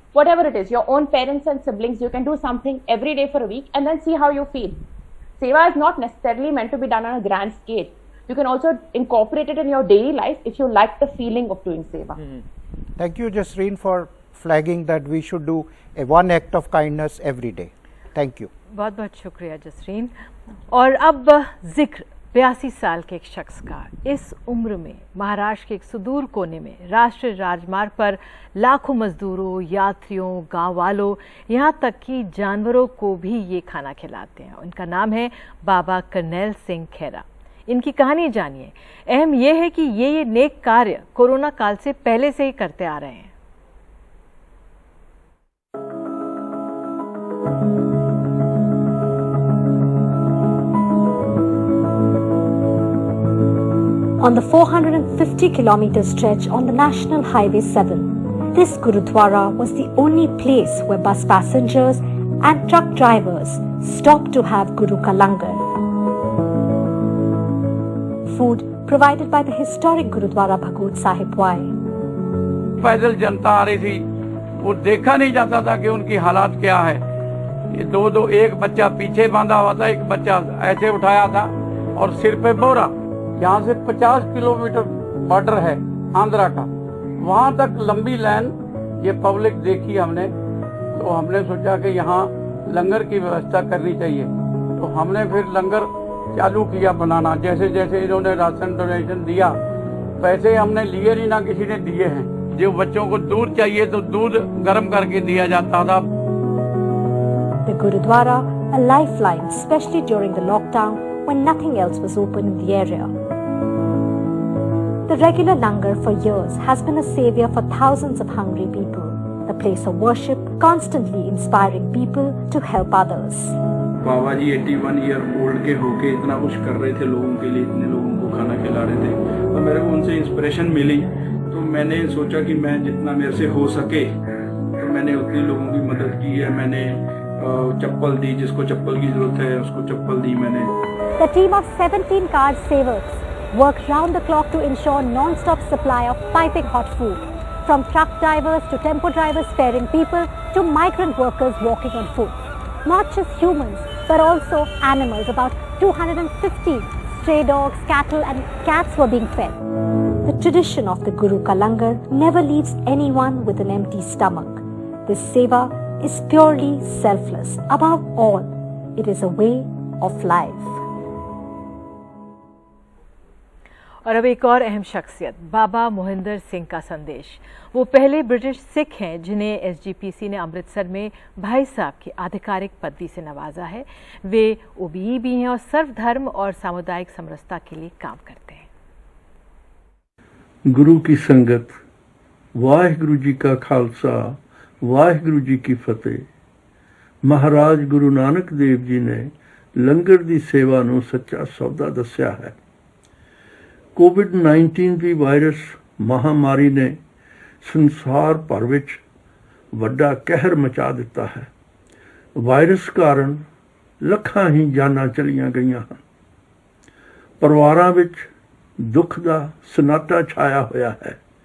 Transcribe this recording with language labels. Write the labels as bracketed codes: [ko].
[en] Whatever it is, your own parents and siblings, you can do something every day for a week and then see how you feel. Seva is not necessarily meant to be done on a grand scale. You can also incorporate it in your daily life if you like the feeling of doing seva. Thank you, Jasreen, for flagging that we should do one act of kindness every day. Thank you. [hi] बहुत बहुत शुक्रिया जसरीन। और अब जिक्र 82 साल के एक शख्स का इस उम्र में महाराष्ट्र के एक सुदूर कोने में राष्ट्रीय राजमार्ग पर लाखों मजदूरों, यात्रियों, गांव वालों, यहां तक कि जानवरों को भी ये खाना खिलाते हैं। उनका नाम है बाबा करनैल सिंह खेरा। इनकी कहानी जानिए। अहम यह है कि ये नेक कार्य कोरोना काल से पहले से ही करते आ रहे हैं। [en] On the 450-kilometer stretch on the National Highway 7, this Gurudwara was the only place where bus passengers and truck drivers stopped to have Guru ka langar. Food provided by the historic Gurudwara Bhagot Sahib Wai. [hi] पैदल जनता आ रही थी, वो देखा नहीं जाता था कि उनकी हालात क्या है। ये दो एक बच्चा पीछे बांधा हुआ था, एक बच्चा ऐसे उठाया था और सिर पे बोरा। यहाँ से 50 किलोमीटर बॉर्डर है आंध्रा का, वहां तक लंबी लाइन ये पब्लिक देखी हमने, तो हमने सोचा कि यहाँ लंगर की व्यवस्था करनी चाहिए। तो हमने फिर लंगर चालू किया बनाना। जैसे जैसे इन्होंने राशन डोनेशन दिया, पैसे हमने लिए नहीं, ना किसी ने दिए हैं। जो बच्चों को दूध चाहिए तो दूध गर्म करके दिया जाता था। [en] The Gurudwara, a lifeline, especially during the lockdown when nothing else was open in the area. The regular langar for years has been a savior for thousands of hungry people, the place of worship, constantly inspiring people to help others. [hi] Baba ji 81 year old के होके इतना कुछ कर रहे थे लोगों के लिए, इतने लोगों को खाना खिला रहे थे, तो मेरे को उनसे इंस्पिरेशन मिली। तो मैंने सोचा कि मैं जितना मेरे से हो सके तो मैंने उतने लोगों की मदद की है। मैंने चप्पल दी, जिसको चप्पल की जरूरत है उसको चप्पल दी मैंने। [en] The team of 17 card savers worked round the clock to ensure non-stop supply of piping hot food, from truck drivers to tempo drivers ferrying people to migrant workers walking on foot. Not just humans, but also animals. About 250 stray dogs, cattle and cats were being fed. The tradition of the Guru ka langar never leaves anyone with an empty stomach. This seva is purely selfless. Above all, it is a way of life. [hi] और अब एक और अहम शख्सियत, बाबा मोहिंदर सिंह का संदेश। वो पहले ब्रिटिश सिख हैं जिन्हें एसजीपीसी ने अमृतसर में भाई साहब की आधिकारिक पदवी से नवाजा है। वे ओबीई भी हैं और सर्वधर्म और सामुदायिक समरसता के लिए काम करते हैं। गुरु की संगत, वाहिगुरु जी का खालसा, वाहिगुरु जी की फतेह। [pa] महाराज गुरु नानक देव जी ने लंगर दी सेवा नूं सच्चा सौदा दस्या है। कोविड-19 ਦੀ ਵਾਇਰਸ ਮਹਾਮਾਰੀ ਨੇ ਸੰਸਾਰ ਭਰ ਵਿੱਚ ਵੱਡਾ ਕਹਿਰ ਮਚਾ ਦਿੱਤਾ ਹੈ। ਵਾਇਰਸ ਕਾਰਨ ਲੱਖਾਂ ਹੀ ਜਾਨਾਂ ਚਲੀਆਂ ਗਈਆਂ ਹਨ। ਪਰਿਵਾਰਾਂ ਵਿੱਚ ਦੁੱਖ ਦਾ ਸਨਾਟਾ ਛਾਇਆ ਹੋਇਆ ਹੈ।